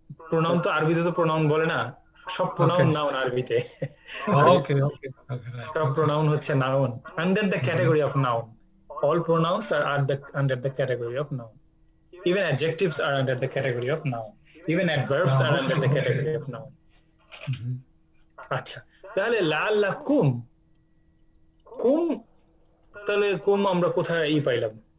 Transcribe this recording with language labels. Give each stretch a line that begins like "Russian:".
Bangla: Pronoun তো আরবিতে তো pronoun বলে না, সব pronoun noun আরবিতে।
English: Okay.
Bangla: সব pronoun হচ্ছে
English: noun under the category of noun. All pronouns are under the category of noun. Even adjectives are under the category of noun. Even adverbs are under the category of noun.
Bangla: আচ্ছা, তাহলে লাআল্লাকুম, কুম, তাহলে কুম আমরা কোথায় পাইলাম?